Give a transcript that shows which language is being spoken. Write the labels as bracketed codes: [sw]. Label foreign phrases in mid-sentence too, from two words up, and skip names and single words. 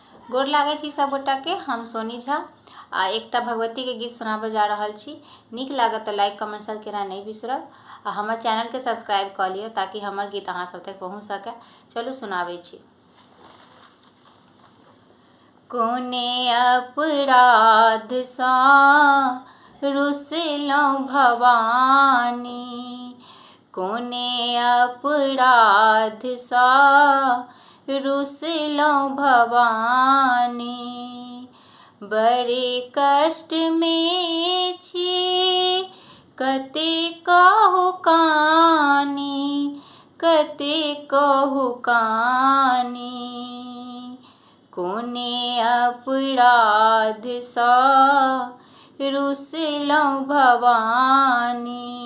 [mai] गोर लागै छी सब गोटा के। हम सोनी झा आ एकटा भगवती के गीत सुनाबे जा रहल छी। नीक लागत तो [en] like comment share [mai] करना नहीं बिसरब आ हमर चैनल के सब्सक्राइब कर लियो ताकि हमर गीत अहाँ सब तक पहुँच सके। चलू सुनाबै छी। कोने अपराध सा रुसलहुँ भवानी, कोने अपराध सा रुसलहुँ भवानी। बड़े कष्ट में छी कते कहु कानी, कते कहु कानी। कोने अपराध सा रुसलहुँ भवानी।